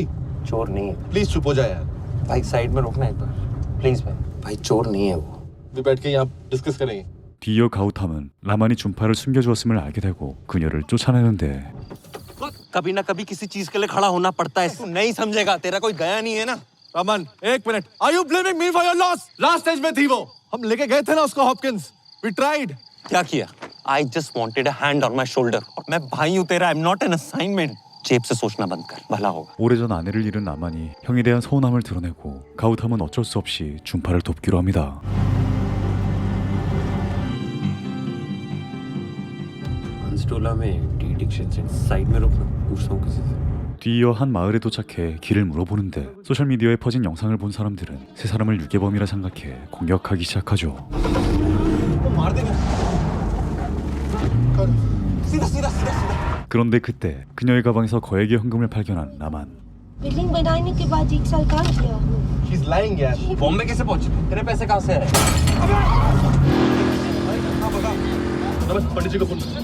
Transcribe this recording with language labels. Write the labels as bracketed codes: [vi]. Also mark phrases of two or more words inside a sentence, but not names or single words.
[hi] चोर नहीं है प्लीज चुप हो जाए यार भाई साइड में रोकना एक बार प्लीज भाई चोर नहीं है वो भी बैठ के यहाँ डिस्कस करेंगे [ko] 뒤이어 가우탐은 라만이 준파를 숨겨주었음을 알게 되고 그녀를 쫓아내는데 [hi] कभी ना कभी किसी चीज के लिए खड़ा होना पड़ता है तू नहीं समझेगा तेरा कोई गया नहीं है ना रमन एक मिनट [en] are you blaming me for your loss last stage [hi] में थी वो हम लेके गए थे ना उसको हॉपकिंस [en] we tried [hi] क्या किया [en] I just wanted a hand on my shoulder [hi] मैं भाई हूँ तेरा [en] I am not an assignment [hi] जेब से सोचना बंद कर भला होगा [ko] 오래전 아내를 잃은 라만이 형에 대한 서운함을 드러내고 가우탐은 어쩔 수 없이 준파를 돕기로 합니다. [hi] अंस्टोला में टी डिक्शन से साइड में रोकना पूछता हूँ किसी से [ko] 뒤이어 한 마을에 도착해 길을 물어보는데 소셜미디어에 퍼진 영상을 본 사람들은 세 사람을 유괴범이라 생각해 공격하기 시작하죠. 그런데 그때 그녀의 가방에서 거액의 현금을 발견한 라만 [hi] बिल्डिंग बनाने के बाद 1 साल काम किया [en] She's lying यार [hi] बॉम्बे कैसे पहुंची तेरे पैसे कहाँ से आए पंडित जी को फोन